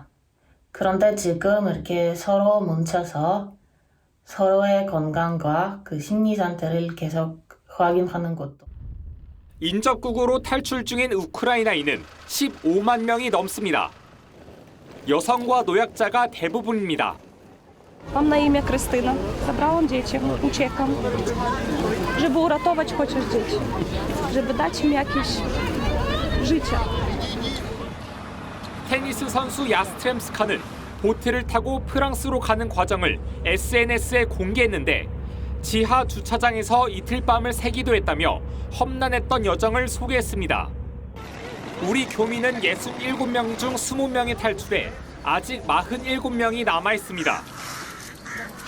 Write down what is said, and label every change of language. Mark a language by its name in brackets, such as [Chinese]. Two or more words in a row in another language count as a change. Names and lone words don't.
[Korean] 그런데 지금 이렇게 서로 뭉쳐서 서로의 건강과 그 심리 상태를 계속 확인하는 것도. 인접국으로 탈출 중인 우크라이나인은 15만 명이 넘습니다. 여성과 노약자가 대부분입니다. [Polish] Mam na imię Krystyna. Zabrałam dzieci, uciekam, żeby uratować chociaż dzieci, żeby dać im jakieś życie. [Korean] 테니스 선수 야스트렘스카는 보트를 타고 프랑스로 가는 과정을 SNS에 공개했는데 지하 주차장에서 이틀 밤을 새기도 했다며 험난했던 여정을 소개했습니다. 우리 교민은 67명 중 20명이 탈출해 아직 47명이 남아 있습니다.